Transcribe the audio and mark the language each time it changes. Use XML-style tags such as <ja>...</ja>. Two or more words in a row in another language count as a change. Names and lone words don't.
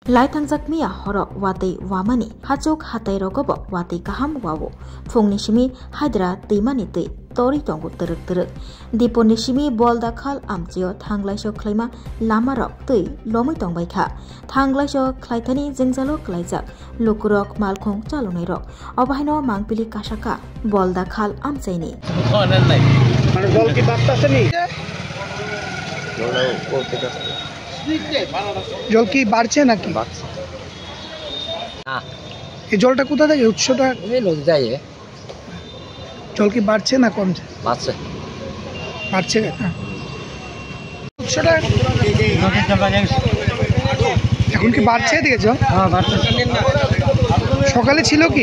<trp>Laitangjak miya horok watei wamani hachok hatai rogobo watei kaham wawo phungni simi haidra teimani tei tori tongo terek diponi simi bolda khal amchio thanglaiso khlaima lama rok tei lomui tongbaikha thanglaiso khlaithani jengjalo klaijak lukurok malkhung chalonai rok obahaino mangpili kasaka bolda khal amchaini</trp> <bn>মানে জল কি বাড়তেছে নি জল কি বাড়ছে নাকি এই জলটা কোথা থেকে উৎসটা জল কি বাড়ছে না কমছে বাড়ছে উৎসটা এখন কি বাড়ছে এদিকে জল সকালে ছিল কি</bn>